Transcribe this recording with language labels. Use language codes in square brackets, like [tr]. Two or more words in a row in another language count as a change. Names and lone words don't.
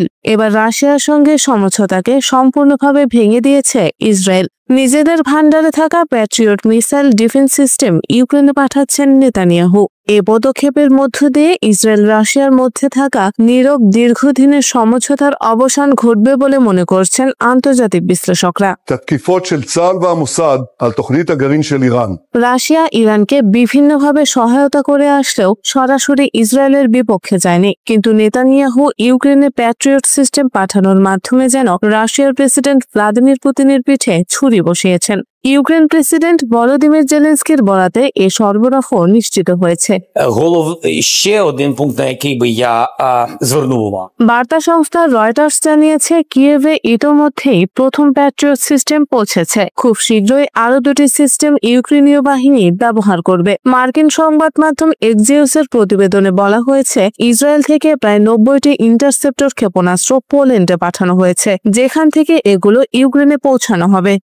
[bn] এবার রাশিয়ার সঙ্গে সমঝোতাকে সম্পূর্ণভাবে ভেঙে দিয়েছে ইসরায়েল। নিজেদের ভান্ডারে থাকা প্যাট্রিয়ট [en] missile defense system [bn] ইউক্রেনে পাঠাচ্ছেন নেতানিয়াহু। এ পদক্ষেপের মধ্য দিয়ে ইসরায়েল রাশিয়ার মধ্যে থাকা নীরব দীর্ঘদিনের সমঝোতার অবসান ঘটবে বলে মনে করছেন আন্তর্জাতিক বিশ্লেষকরা। [he] התקיפות של צה"ל והמוסד על תוכנית הגרעין של איראן. [bn] রাশিয়া ইরানকে বিভিন্নভাবে সহায়তা করে আসলেও সরাসরি ইসরায়েলের বিপক্ষে যায়নি, কিন্তু নেতানিয়াহু ইউক্রেনে প্যাট্রিয়ট সিস্টেম পাঠানোর মাধ্যমে যেন রাশিয়ার প্রেসিডেন্ট ভ্লাদিমির পুতিনের পিঠে ছুরি বসিয়েছেন। ইউক্রেন প্রেসিডেন্ট ভলোদিমির জেলেনস্কির বরাতে এ সরবরাহ নিশ্চিত হয়েছে। [uk] ще один пункт, на який би я звернув увагу. [bn] বার্তা সংস্থা রয়টার্স জানিয়েছে, কিয়েভে ইতোমধ্যেই প্রথম প্যাট্রিয়ট সিস্টেম পৌঁছেছে। খুব শীঘ্রই আরো দুটি সিস্টেম ইউক্রেনীয় বাহিনী ব্যবহার করবে। মার্কিন সংবাদ মাধ্যম এক্সিওসের প্রতিবেদনে বলা হয়েছে, ইসরায়েল থেকে প্রায় 90টি ইন্টারসেপ্টর ক্ষেপণাস্ত্র পোল্যান্ডে পাঠানো হয়েছে, যেখান থেকে এগুলো ইউক্রেনে পৌঁছানো হবে।